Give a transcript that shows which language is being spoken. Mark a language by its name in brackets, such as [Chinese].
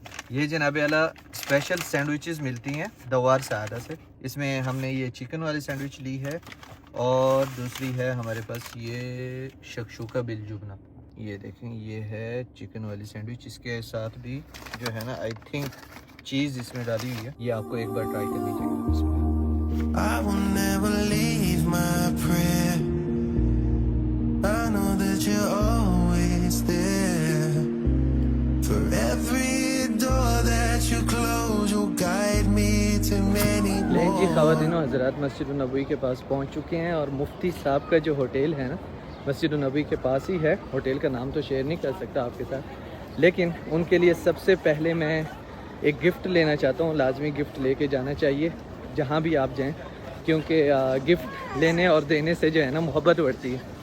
[Urdu] یہ جناب اعلیٰ اسپیشل سینڈوچز ملتی ہیں دوار سعادہ سے. اس میں ہم نے یہ چکن والی سینڈوچ لی ہے، اور دوسری ہے ہمارے پاس یہ شکشوکا بالجبنہ. یہ دیکھیں یہ ہے چکن والی سینڈوچ، اس کے ساتھ بھی جو ہے نا [English] I think [Urdu] چیز اس میں ڈالی ہوئی ہے. یہ آپ کو ایک بار ٹرائی کرنی چاہیے. اس میں [English] I will never leave my prayer. I know that you're always there. For every door that you close, you'll guide me to many more. [Urdu] لیں جی خواتین و حضرات، مسجد النبوی کے پاس پہنچ چکے ہیں، اور مفتی صاحب کا جو ہوٹل ہے نا مسجد النبوی کے پاس ہی ہے. ہوٹل کا نام تو شیئر نہیں کر سکتا آپ کے ساتھ، لیکن ان کے لیے سب سے پہلے میں ایک گفٹ لینا چاہتا ہوں. لازمی گفٹ لے کے جانا چاہیے جہاں بھی آپ جائیں، کیونکہ گفٹ لینے اور دینے سے جو ہے نا محبت بڑھتی ہے.